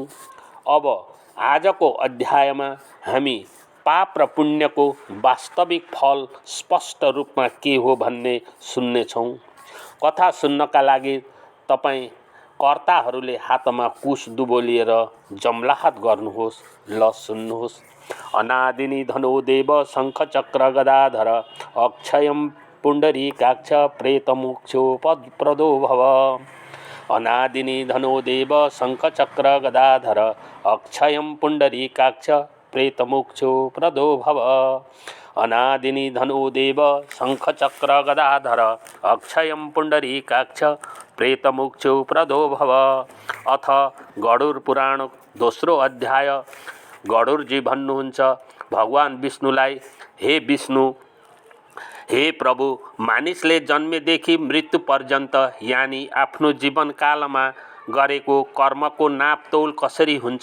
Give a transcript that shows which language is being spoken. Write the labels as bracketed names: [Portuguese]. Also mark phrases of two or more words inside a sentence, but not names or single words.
[Nepali] अब आजको अध्यायमा हामी पाप र पुण्यको वास्तविक फल स्पष्ट रूपमा के हो भन्ने सुन्नेछौँ। कथा सुन्नका लागि तपाईँ कर्ताहरूले हातमा कुश दुबोलिएर जमलाहात गर्नुहोस्। ल सुन्नुहोस्। [Sanskrit] अनादिनी धनो देव शङ्ख चक्र गदाधर अक्षयं पुण्डरीकाक्ष प्रेतमोक्षो प्रदो भव। अनादिनी धनो देव शङ्ख चक्र गदाधर अक्षयं पुण्डरीकाक्ष प्रेतमोक्षो प्रदो भव। अनादिनी धनो देव शङ्ख चक्र गदाधर अक्षयं पुण्डरीकाक्ष प्रेतमोक्षो प्रदो भव। [Nepali] अथ गरुड पुराण दोस्रो अध्याय। गरुडजी भन्नुहुन्छ भगवान विष्णुलाई, हे विष्णु, हे प्रभु, मानिसले जन्मेदेखि मृत्यु पर्यन्त यानी आफ्नो जीवनकालमा गरेको कर्मको नापतोल कसरी हुन्छ?